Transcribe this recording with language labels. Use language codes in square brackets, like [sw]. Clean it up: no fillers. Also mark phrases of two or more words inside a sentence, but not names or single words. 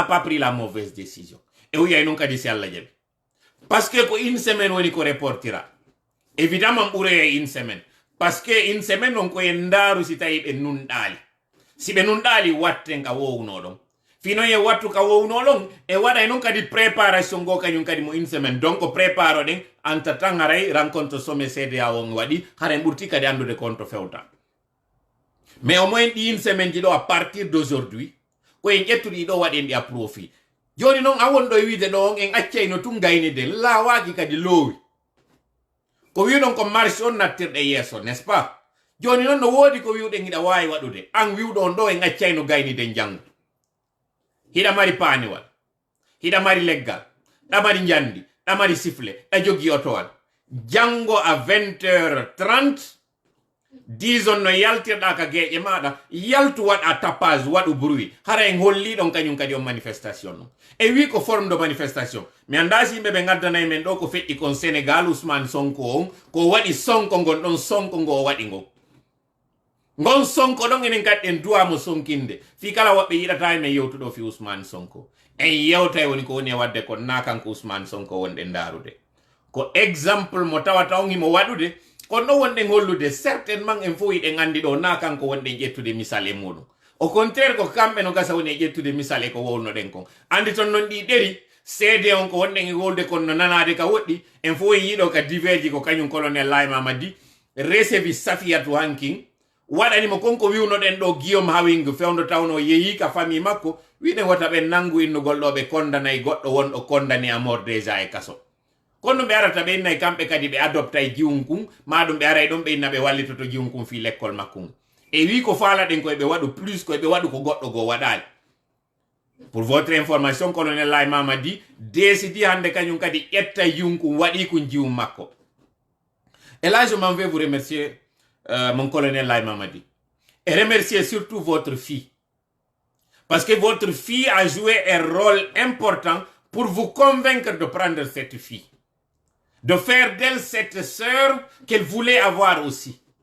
[fr] pas pris la mauvaise décision [ff] e wiya non kadi si alla jabi [fr] parce que [ff] ko [fr] une semaine [ff] woni ko reportira évidemment ɓuure [fr] une semaine parce que une [ff] semaine on ko en daru si tawi ɓe nunɗali si ɓe nunɗali watten ka wowno ɗon fino ye wattu ka wowno long e waɗa non kadi préparation go kañum kadi mo une semaine donc préparo ɗen anta tan haray rencontre sommet CEDEAO on waɗi haren ɓurti kadi andude konto fewta [fr] mais au moins [ff] ɗi [fr] une semaine [ff] ji ɗo [fr] à partir d'aujourd'hui [ff] ko en ƴettuɗi ɗo waɗen ɗi [fr] à profit [ff] joni noon a wonɗo e wiide ɗo on en accayno tun gaynide laawaki kadi loowi ko wiɗon ko marche on nattirɗe yeeso n'est ce pas joni noon no woodi ko wiwɗen hiɗa wawi waɗude an wiwɗo on ɗo en accayno gaynide janggo hiɗa mari paaniwal hiɗa mari leggal ɗamari jandi ɗamari sifflet ɗa jogui otowal janggo à 20h30 dison no yaltirɗa ka geeƴe maɗa yaltu waɗa tapage waɗu bruit hara en holliɗon kañum kadi on manifestation non e wi ko [fr] forme de manifestation [ff] mi anda si yimɓe ɓe gaddanayi men ɗo ko feƴƴi kon Sénégal Ousmane Sonko on ko waɗi sonko ngon ɗon sonko ngo o waɗi ngon sonko ɗon enen kadi en duwamo sonkinde fi kala woɓɓe yiɗata e men yewtuɗo fi Ousmane Sonko en yewta woni ko woni e wadde ko na kanko Ousmane Sonko wonɗe ndarude ko exemple mo tawata on himo waɗude kono ɗo wonɗen hollude certainement en fof yiɗen andi ɗo na kanko wonɗen ƴettude misal e muɗum [fr] au contraire [ff] ko kamɓe no gasa woni e ƴettude misal e ko wownoɗen kon andi ton noon ɗi ɗeri seede on ko wonɗen e wolde kon no nanade ka woɗɗi en fof yiiɗo ka diverji ko kañum colonel Laye Mamadi recevi Safiatou Hanking waɗanimo konko wiwnoɗen ɗo Guillaume Hawing fewdo tawno yeehi ka famille makko wiɗen wata ɓe nangu innugol ɗo ɓe condanayi goɗɗo wonɗo [fr] condamné à mort [ff] déjà e kaso kono ɓe arata ɓe innayi kamɓe kadi ɓe adopta e jiwum kun maɗum ɓe aray ɗon ɓe inna ɓe wallitoto jiwum kun fi l'école makkum e wi ko faalaɗen koye ɓe waɗu plus koye ɓe waɗu ko goɗɗo go waɗali [fr] pour votre information colonel Laye Mamadi décidi [ff] hande kañum kadi ƴetta jiwum kun waɗi kun jiwum makko [fr] et là je m'en vais vous remercier mon colonel Laye Mamadi et remercier surtout votre fille parce que votre fille a joué un rôle important pour vous convaincre de prendre cette fille de faire d'elle cette sœur qu'elle voulait avoir aussi.